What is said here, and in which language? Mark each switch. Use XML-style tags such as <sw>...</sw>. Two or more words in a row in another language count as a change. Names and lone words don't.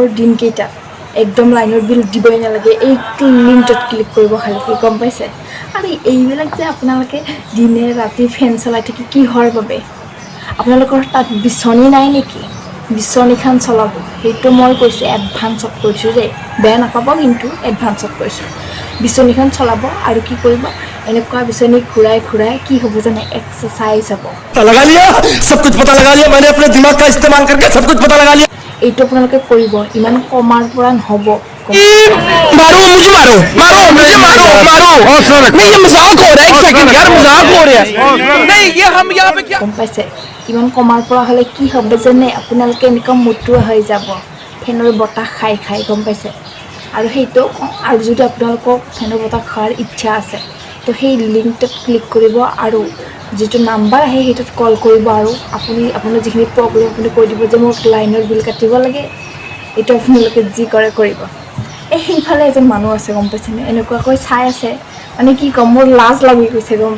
<as>দিনকেইটা একদম লাইনৰ বিল দিবই নালাগে এই লিংকটোত ক্লিক কৰিব খালি গম পাইছে আৰু এইবিলাক যে আপোনালোকে দিনে ৰাতি ফেন চলাই থাকি কি হয় বাবে আপোনালোকৰ তাত বিচনী নাই নেকি বিচনীখন চলাব সেইটো মই কৈছোঁ এডভান্সত কৈছোঁ যে বেয়া নাপাব কিন্তু এডভান্সত কৈছোঁ বিচনীখন চলাব আৰু কি কৰিব এনেকুৱা বিচনী ঘূৰাই ঘূৰাই কি হ'ব জানে এক্সাৰসাইজ হ'ব</as> <hi>लगा लिया सब कुछ पता लगा लिया मैंने अपने दिमाग का इस्तेमाल करके सब कुछ पता लगा लिया</hi> <as>এইটো আপোনালোকে কৰিব ইমান কমাৰ পৰা নহ'ব</as> <hi>मारो मुझे मारो मारो मुझे मारो मारो नहीं ये मजाक हो रहा है एक सेकंड यार मजाक हो रहा है नहीं ये हम यहाँ पे क्या</hi> <as>গম পাইছে ইমান কমাৰ পৰা হ'লে কি হ'ব জানে আপোনালোকে এনেকুৱা মুটুৱা হৈ যাব ফেনৰ বতাহ খাই খাই গম পাইছে আৰু সেইটো আৰু যদি আপোনালোকক ফেনৰ বতাহ খোৱাৰ ইচ্ছা আছে তো সেই লিংকটোত ক্লিক কৰিব আৰু যেটো নাম্বাৰ আহে সেইটোত কল কৰিব আৰু আপোনাৰ যিখিনি প্ৰব্লেম আপুনি কৈ দিব যে মোক লাইনৰ বিল কাটিব লাগে এটা আপোনালোকে যি কৰে কৰিব এই সেইফালে এজন মানুহ আছে গম পাইছেনে এনেকুৱাকৈ চাই আছে মানে কি কম মোৰ লাজ লাগি গৈছে গম</as>